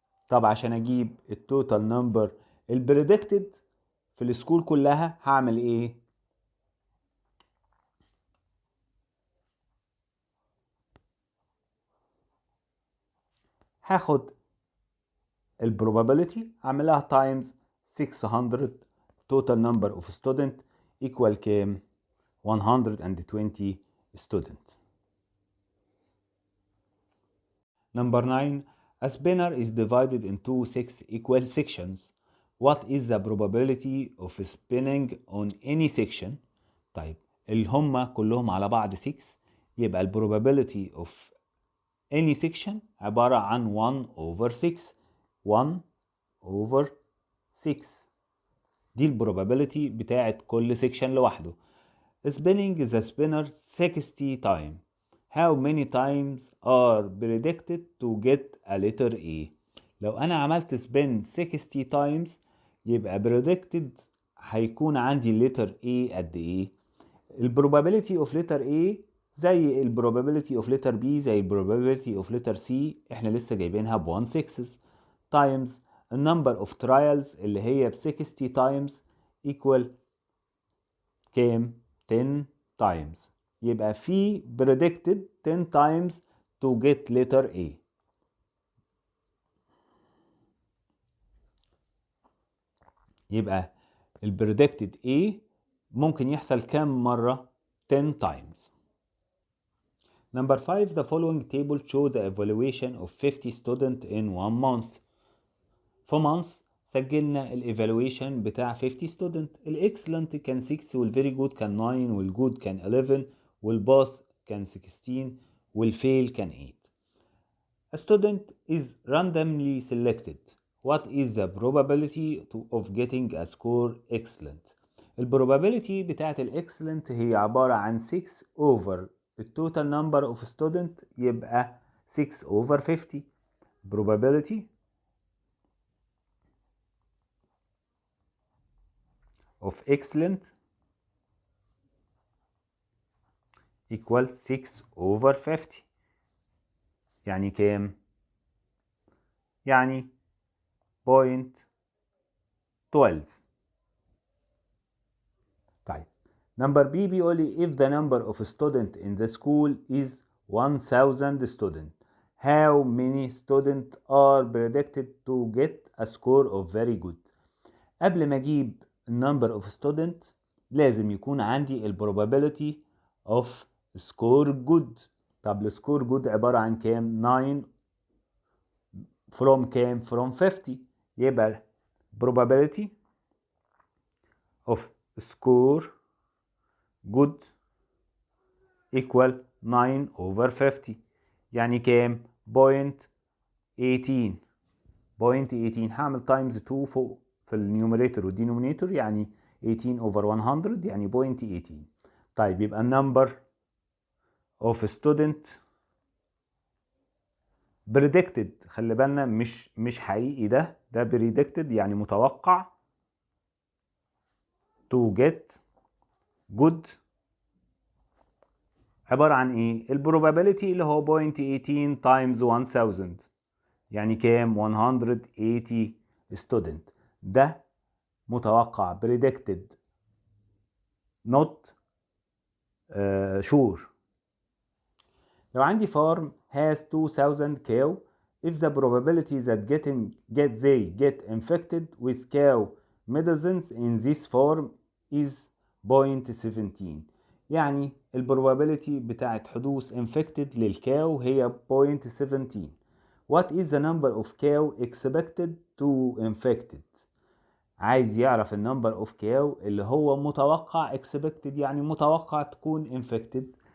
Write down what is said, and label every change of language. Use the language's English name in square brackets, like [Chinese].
[Arabic] طب عشان اجيب التوتال نمبر البريدكتد في السكول كلها هعمل ايه؟ هاخد البروبابيلتي اعملها تايمز 600 [English] total number of student equal [Arabic] كام؟ 120 student. [English] Number 9. A spinner is divided into 6 equal sections. What is the probability of spinning on any section? [Arabic] طيب اللي هم كلهم على بعض 6، يبقى ال [English] probability of any section [Arabic] عبارة عن 1 over 6. 1 over 6 دي ال probability بتاعت كل section لوحده. [English] Spinning the spinner 60 times. How many times are predicted to get a letter A? [Arabic] لو أنا عملت spin 60 times يبقى predicted هيكون عندي letter A قد إيه؟ [English] probability of letter A [Arabic] زي [English] probability of letter B [Arabic] زي [English] probability of letter C، [Arabic] احنا لسه جايبينها ب 1/6 [English] times number of trials [Arabic] اللي هي ب 60 times equal كام؟ 10 times. يبقى في [English] predicted 10 times to get letter A. [Arabic] يبقى ال predicted A ممكن يحصل كام مرة؟ 10 times. [English] Number 5. The following table show the evaluation of 50 students in 1 month. [Arabic] في month سجلنا الايفالويشن بتاع 50 student. الاكسلنت كان 6 والفيري جود كان 9 والجود كان 11 والباث كان 16 والفيل كان 8. [English] A student is randomly selected. What is the probability of getting a score excellent? [Arabic] البروبابيلتي بتاعت الاكسلنت هي عبارة عن 6 over التوتال نمبر اوف ستودنت، يبقى 6 over 50. probability [English] of excellent equal 6 over 50. [Arabic] يعني كام؟ يعني 0.12. طيب نمبر بي بيقول لي [English] if the number of students in the school is 1000 students, how many students are predicted to get a score of very good. [Arabic] قبل ما اجيب [English] number of students [Arabic] لازم يكون عندي [English] probability of score good. [Arabic] طب score good عبارة عن كام؟ 9 from كام؟ from 50. [English] يبقى probability of score good equal 9 over 50. [Arabic] يعني كام؟ 0.18. 0.18 هعمل times 2 فوق في النيوميريتور والدينومينيتور، يعني 18 over 100 يعني 0.18. طيب يبقى number of student predicted، خلي بالنا مش حقيقي، ده predicted يعني متوقع [English] to get good [Arabic] عبارة عن ايه؟ البروبابيلتي اللي هو 0.18 times 1000 يعني كام؟ 180 student. ده متوقع [English] predicted not sure. [Arabic] لو عندي [English] farm has 2000 cow, if the probability that they get infected with cow medicines in this farm is 0.17. [Arabic] يعني البروبابيلتي بتاعت حدوث infected للكاو هي 0.17. [English] What is the number of cow expected to infected؟ [Arabic] عايز يعرف النمبر اوف كاو اللي هو متوقع expected يعني متوقع تكون infected.